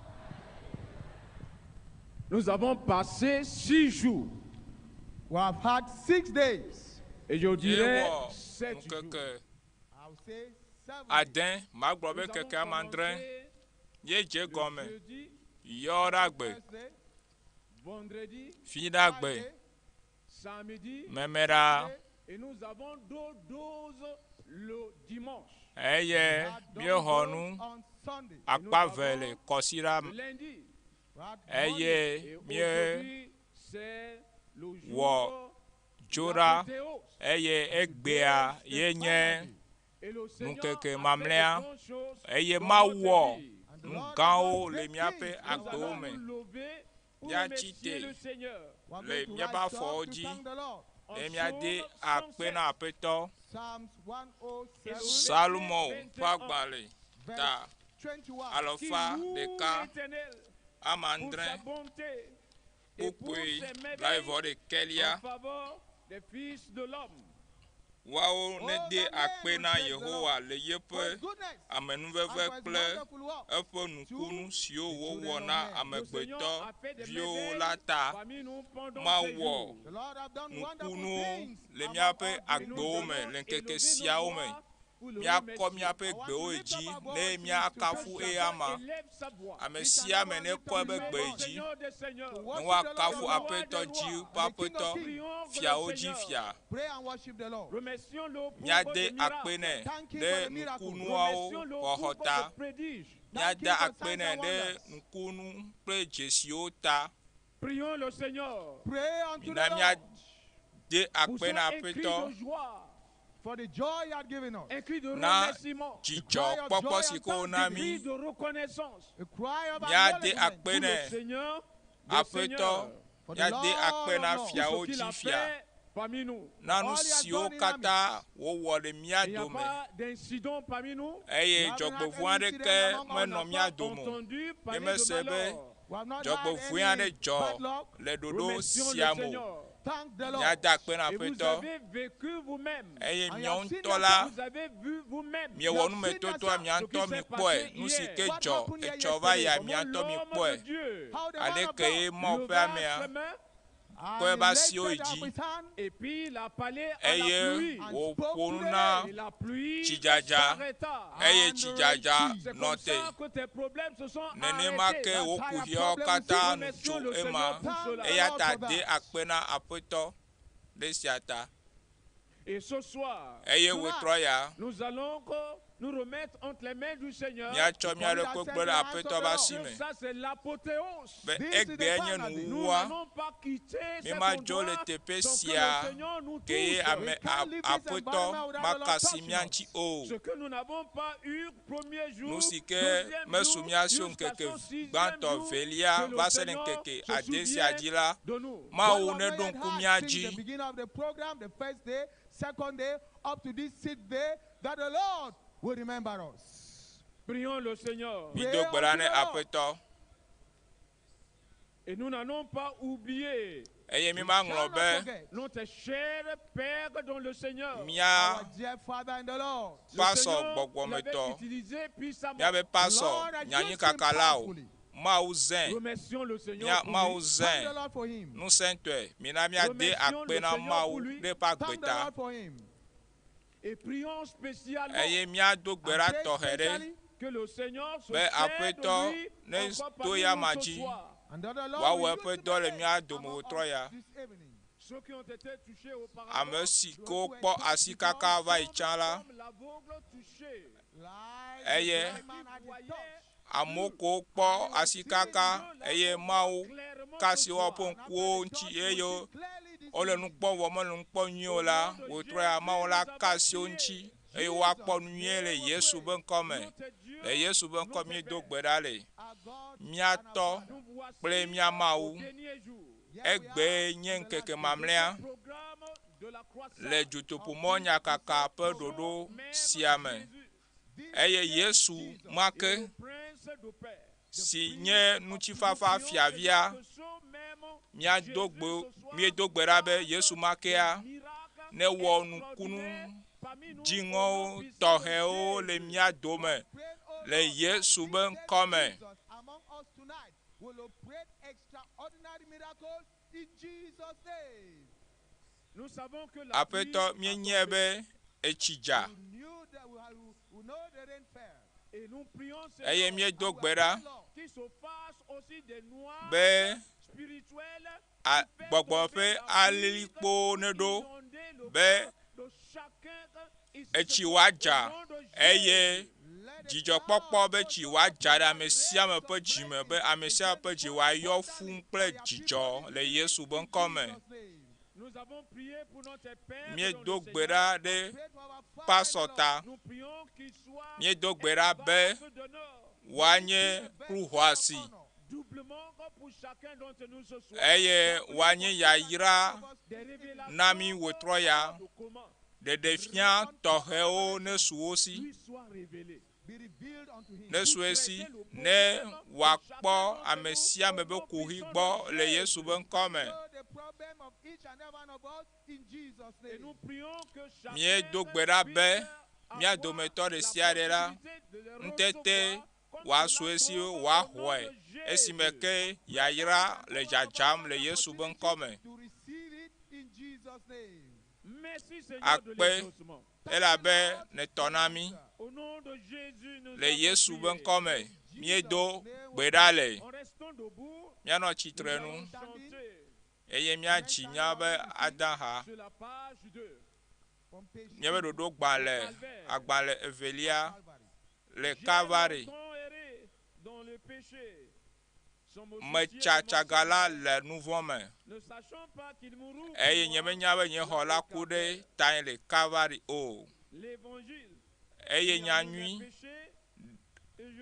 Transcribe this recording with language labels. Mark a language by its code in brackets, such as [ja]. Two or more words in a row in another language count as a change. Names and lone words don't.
[fr] Nous avons passé 6 jours. [en] We have had 6 days. [fr] Et je dirais 7 jours. [en] I will say 7 days. [ee] Adin, ma gbɔbe keke amandre, ye dze gɔme, yɔ ɖe agbe, Vendredi, fi ɖe agbe, samedi, meme ɖa, [fr] et nous avons 12 le dimanche. [ee] eye miexɔ nu [en] On Sunday. [ee] akpa ve le kɔsi ɖa me, Lundi, [en] We had [ee] eye [fr] et [ee] mie [fr] aujourd'hui, c'est le [ee] wɔ [fr] jour [ee] dzo [fr] de [ee] ɖa, [fr] la Pentecôte. [ee] eye egbea ye nye [fr] Et le Seigneur [ee] nukeke a mamlea, [fr] fait de grandes choses [ee] eye [fr] dans [ee] ma [fr] notre [ee] wɔ [fr] vie. [ee] nu gãwo le míaƒe [fr] Nous allons [ee] agbewo me, [fr] nous lever pour [ee] Mia [fr] remercier [ee] chite. [fr] le Seigneur. [en] We are [ee] le [en] going to [ee] míaƒe [en] rise up [ee] afɔwo [en] to [ee] dzi, [en] thank the Lord. [fr] En [ee] le míade [fr] psaume [ee] akpe na aƒetɔ, [en] Psalms 107, [ee] Salomo ƒe agbalẽ [en] verse [ee] ta 21. alɔfa ɖeka [fr] l'Éternel [ee] amandre [fr] pour sa bonté et pour [ee] kpukpui [fr] ses merveilles [ee] blaevɔ ɖekelia [fr] en faveur des fils de l'homme. [ee] woawo nede akpe na Yehowa le [en] For [ee] yeƒe [en] his goodness [ee] amenuveve [en] and for his [ee] kple [en] wonderful work. [ee] eƒe nukunu siwo wowɔ na [fr] Le Seigneur a fait des [ee] amegbetɔviwo [fr] merveilles [ee] la ta [fr] parmi nous pendant [ee] Ma [fr] ces [ee] wɔ [fr] jours. [en] The Lord have done wonderful [ee] nukunu [en] things [ee] le [en] among [ee] míaƒe [en] all [fr] Et nous [ee] agbewo me [fr] allons [ee] le [fr] élever [ee] ŋkeke [fr] nos [ee] siawo me [fr] voix [ee] míakɔ míaƒe gbewo dzi ne míakafu eyama. Ame sia ame ne kɔ eƒe gbe dzi ne woakafu aƒetɔ dzi ƒe aƒetɔ, fiawo dzi fia. [en] Pray and worship the Lord. [ee] Míade akpe nɛ ɖe nukunuawo xɔxɔ ta. Míade akpe nɛ ɖe nukunu kple dzesiwo ta. [fr] Prions le Seigneur. [en] Pray unto [ee] Mina [en] the Lord [ee] míade [fr] Poussons [ee] akpe na [fr] un cri [ee] aƒetɔ [fr] de joie, [en] for the joy he had given us. [fr] un cri de [ee] na [fr] remerciement, [ee] dzidzɔ kpɔkpɔ si ke wona [fr] un cri [ee] mi. [fr] de reconnaissance. [en] A cry of [ee] Míade [en] acknowledgement [ee] akpe [fr] Pour le [ee] nɛ [fr] Seigneur, le [ee] aƒetɔ, [fr] Seigneur, [en] for the [ee] míade [en] Lord [ee] akpe na [en] of Lords. [ee] fiawo [fr] ce qu'il [ee] dzi [fr] a [ee] fia. [fr] fait parmi nous. [ee] Na nu [en] All he has [ee] siwo [en] done in our [ee] katã wowɔ ɖe mía [fr] Il n'y a [ee] dome [fr] pas d'incident parmi nous. [ee] eye [en] We haven't [ee] dzɔgbevɔ̃ [en] had any [ee] aɖeke [en] incident among [ee] menɔ [en] us. [ee] mía dome o. [fr] Entendu parler [ee] Yemese [fr] de [ee] be [fr] malheur. [en] We have not had [ee] dzɔgbevɔ̃ [en] any [ee] aɖe dzɔ [en] bad luck. [ee] le ɖoɖo [fr] Remercions le [ee] sia me o. [fr] Seigneur. [en] Thank the Lord. [ee] Míade akpe na [fr] Et vous [ee] aƒetɔ [fr] avez vécu vous-même. [ee] eye [en] And you [ee] míawo [en] have seen [ee] ŋutɔ la [fr] Vous avez vu vous-même. [ee] miewɔ numetotoa mía ŋutɔ mi kpɔe, nu si ke dzɔ etsɔ va yia mía ŋutɔ mi [fr] L'homme de [ee] kpɔe. [fr] Dieu [en] How the man of [ee] Aleke ye [en] God [ee] Mawu ƒe leva amea [fr] ses mains [en] and [ee] kɔ [en] he [ee] eba [en] lifted [ee] siwo [en] up [ee] dzi [en] his hand [fr] et puis il a parlé à la [ee] eye [fr] pluie. [ee] wòƒo nu na [fr] Et la pluie [ee] tsidzadza [fr] s'arrêta. [ee] eye [en] And [ee] tsidzadza [fr] C'est [ee] nɔ [fr] comme [ee] te. [fr] ça que tes problèmes se sont [ee] Nenema [fr] arrêtés. [ee] ke wò [en] That's [ee] kuviawo [en] how your [ee] katã [en] problem [ee] nu [en] is. [ee] tso [fr] Le [ee] ema [fr] Seigneur pour cela. [ee] eya ta de akpe na aƒetɔ ɖe sia ta. [fr] Et ce soir, [ee] Eye wòtrɔ ya [fr] nous allons nous remettre entre les mains du Seigneur. [ee] míatsɔ mía ɖe kpekpe ɖe aƒetɔ ƒe asi me [fr] Ça, c'est l'apothéose. [ee] be [en] This is the [ee] egbea nye [en] finale. [fr] Nous [ee] nuwua [fr] n'allons pas quitter cet [ee] míemadzo le [fr] endroit [ee] teƒe [fr] sans que [ee] sia [fr] le Seigneur nous [ee] ke ye [fr] touche. [ee] ame aƒetɔ makasi mía ŋuti o. [fr] Ce que nous n'avons pas eu premier jour, [ee] Nu si ke [fr] deuxième [ee] mesu [fr] jour, [ee] mía si [fr] jusqu'à [ee] ŋkeke [fr] son sixième [ee] gbãtɔ [fr] jour, [ee] velia [fr] que le [ee] va se ɖe [fr] Seigneur [ee] ŋkeke [fr] se [ee] ade sia [fr] souvient [ee] dzi [fr] la de nous. [ee] Mawu ne ɖo ŋku mía [en] The [ee] dzi [en] beginning of the program, the first day, second day, up to this sixth day, that the Lord will remember us. [fr] Prions le Seigneur. [ee] mido gbe ɖa ne aƒetɔ [fr] Et nous n'allons pas oublier [ee] eye mi ma [en] Shall [ee] ŋlɔ [en] not be forget [fr] notre cher Père dans le Seigneur. [ee] mía [en] our dear Father in the Lord. [fr] Le [ee] pasɔ [fr] Seigneur [ee] gbɔgbɔmetɔ [fr] l'avait utilisé puissamment. [ee] míabe pasɔ [en] Lord, I [ee] nyanyi [en] used him [ee] kaka la o [en] powerfully. [ee] Mawu zẽ [fr] Remercions le Seigneur [ee] mía [fr] pour [ee] Mawu [fr] lui. [en] Thank the [ee] zẽ [en] Lord for him. [ee] nusẽtɔe mina míade akpe na Mawu ɖe ƒe [en] Thank the [ee] agbeta [en] Lord for him. [fr] Et prions spécialement [ee] eye míado gbe ɖa [en] And pray [ee] tɔxɛ ɖe [en] specially, [fr] que le Seigneur se [ee] be [fr] serve [ee] aƒetɔ [fr] de lui [ee] ne [fr] encore [ee] to [fr] parmi [ee] ya [fr] nous [ee] ma [fr] ce [ee] dzi. [fr] soir. [en] and that the Lord [ee] Woawɔ [en] will [ee] eƒe [en] use [ee] dɔ le [en] today [ee] mía dome [en] among [ee] wòtrɔ [en] us [ee] ya. [en] this evening. [fr] Ceux qui ont été touchés auparavant, [ee] Ame si ke wokpɔ asikaka va yi tsã la [fr] comme l'aveugle touché. [en] Like [ee] Eye. [en] the blind man at the touch. [ee] amewo ko wokpɔ asikaka eye Mawu kasi woƒe ŋkuwo ŋuti eye wole nu kpɔm vɔ mele nu kpɔm nyuie o la wòtrɔ ya Mawu la kasi wo ŋuti eye woakpɔ nu nyuie le Yesu be ŋkɔ me. Le Yesu be ŋkɔ míedo gbe ɖa le [en] Our God [ee] míatɔ [fr] Nous voici [ee] kple mía Mawu [fr] au dernier jour. [ee] egbe nye ŋkeke mamlɛa [fr] Programme de la croissance [ee] le dzotoƒomɔ nyakaka ƒe ɖoɖo sia me eye Yesu ma ke [fr] au prince de paix. [ee] si nye ŋutifafa fiavia míedo gbe ɖa be Yesu ma kea ne wɔ nukunu dziŋɔwo tɔxɛwo le mía dome le Yesu be ŋkɔ me. [en] Jesus among us tonight will operate extraordinary miracles in Jesus' name. [fr] Nous savons que la pluie [ee] Aƒetɔ míenye be etsi dza [en] We knew that we know the rain fell. [fr] et nous prions [ee] eye [fr] Seigneur [ee] míedo gbe ɖa [fr] qui se fasse aussi des noirs [ee] be [fr] spirituels [ee] gbɔgbɔ ƒe alilikpowo ne ɖo be etsi woadza eye dzidzɔkpɔkpɔ be tsi woadza ɖe ame sia ame ƒe dzime be ame sia ame ƒe dzi woayɔ fũu kple dzidzɔ le Yesu be ŋkɔ me. [fr] Nous avons prié pour notre Père [ee] Míedo [fr] dans le [ee] gbe [fr] Seigneur. [ee] ɖa ɖe [en] Pray for our Father [ee] pasɔ ta [fr] Nous prions qu'il soit [ee] míedo gbe ɖa be [fr] vase d'honneur, [ee] woanye kluxɔasi [fr] doublement pour chacun d'entre nous ce soir. [ee] eye woanye yayra [fr] Des révélations [ee] na mi wòtrɔ ya [fr] de comment [ee] ɖeɖefia tɔxɛwo ne su wo si [fr] lui soit révélé. [en] be revealed unto him. [ee] ne su esi ne wòakpɔ ame sia ame be kuhi gbɔ le Yesu be ŋkɔ me. [en] Know the problem of each and every one of us in Jesus' [fr] Et [en] name. [fr] nous prions que chacun [ee] Míedo gbe ɖa be mía dometɔ ɖe sia ɖe la ŋutete wòasu esi wòaxɔe esime ke yayra le dzadzam le Yesu be ŋkɔ me. [en] To receive it in Jesus' name. [fr] Merci Seigneur de [ee] Akpe. [fr] l'exaucement. [ee] elabe ne tɔ na mi [fr] Au nom de Jésus, nous [ee] le [fr] avons [ee] Yesu be [fr] prié. [ee] ŋkɔ me miedo gbe ɖa le [fr] En restant debout, [ee] míanɔ tsitre nu [fr] nous allons chanter [ee] eye míadzi míabe ada ha [fr] sur la page 2. [en] From page [ee] míabe ɖoɖo agbalẽ evelia Calvary. le [fr] J'ai Calvary longtemps erré dans le péché. Son mot [ee] me [fr] sincère [ee] tsatsagala [fr] de mon [ee] le nu vɔ me [fr] ne sachant pas qu'il mourut [ee] eye [fr] pour [ee] nye [fr] moi, [ee] menya be nye xɔ la ku ɖe tanye le Calvary o [fr] l'évangile [ee] eye [fr] qui [ee] nya [fr] annule [ee] nyui [fr] le péché, et je